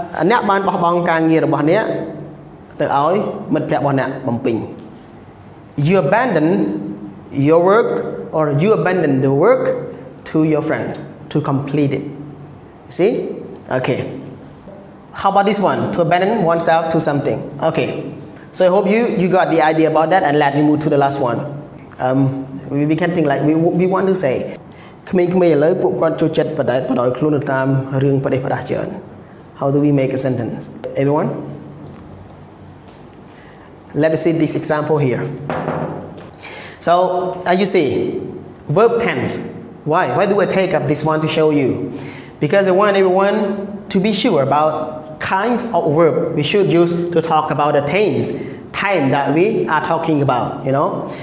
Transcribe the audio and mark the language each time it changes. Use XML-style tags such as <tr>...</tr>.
<km>អ្នកបានបោះបង់ការងាររបស់អ្នកទៅឲ្យមិត្តភក្តិរបស់អ្នកបំពេញ</km> <en>You abandon your work or you abandon the work to your friend to complete it. See? Okay. How about this one? To abandon oneself to something. Okay. So I hope you got the idea about that, and let me move to the last one. We can think like we want to say</en> <km>ក្មេងៗឥឡូវពួកគាត់ចូលចិត្តបដិបដោយខ្លួនទៅតាមរឿងបដិបដាច្រើន</km> <en>How do we make a sentence? Everyone? Let us see this example here. So, as you see, verb tense. Why do I take up this one to show you? Because I want everyone to be sure about kinds of verb we should use to talk about the tense time that we are talking about, you know.</en>